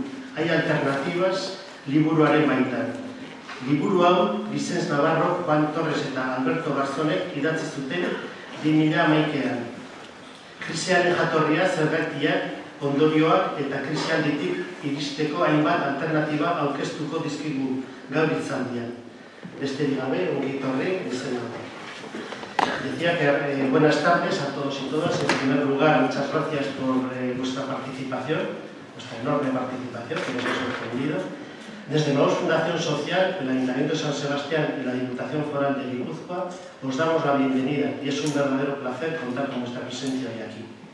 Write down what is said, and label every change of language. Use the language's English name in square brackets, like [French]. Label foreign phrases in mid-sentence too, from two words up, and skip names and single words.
[Basque] Hai alternatibas liburuaren baitan. Liburu hau, Vicent Navarro, Juan Torres eta Alberto Garzonek idatzi zuten 2011an. Krisiaren jatorria, zergatiak, ondorioak eta krisialditik iristeko hainbat alternatiba aurkeztuko dizkigu gaur hitzaldian. Besterik gabe, ongi etorri, Vicent Navarro. [Spanish] Decía que buenas tardes a todos y todas. En primer lugar, muchas gracias por vuestra participación, vuestra enorme participación, que nos ha sorprendido. Desde Emaus Fundación Social, el Ayuntamiento de San Sebastián y la Diputación Foral de Guipúzcoa os damos la bienvenida y es un verdadero placer contar con vuestra presencia hoy aquí.